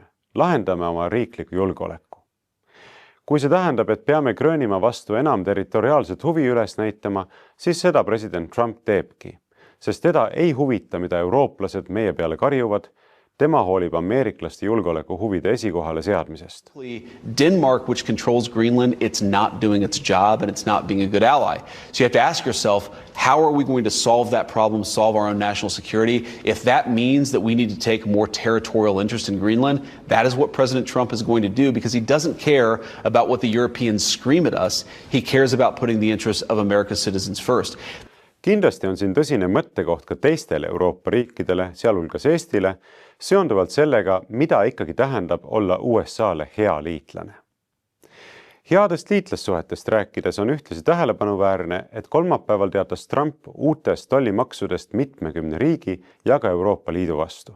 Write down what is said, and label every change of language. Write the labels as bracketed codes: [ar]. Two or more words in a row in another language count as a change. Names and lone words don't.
[et] Lahendame oma riikliku julgeoleku. Kui see tähendab, et peame Gröönimaa vastu enam territoriaalset huvi üles näitama, siis seda president Trump teebki, sest teda ei huvita, mida eurooplased meie peale karjuvad, tema hoolib ameeriklaste julgeoleku huvide esikohale seadmisest. [en] Denmark, which controls Greenland, it's not doing its job and it's not being a good ally. So you have to ask yourself, how are we going to solve that problem, solve our own national security? If that means that we need to take more territorial interest in Greenland, that is what President Trump is going to do because he doesn't care about what the Europeans scream at us. He cares about putting the interests of America's citizens first. [et] Kindlasti on siin tõsine mõttekoht ka teistele Euroopa riikidele, sealhulgas Eestile, seonduvalt sellega, mida ikkagi tähendab olla USA-le hea liitlane. Headest liitlassuhetest rääkides on ühtlasi tähelepanuväärne, et kolmapäeval teatas Trump uutest tollimaksudest mitmekümne riigi ja ka Euroopa Liidu vastu.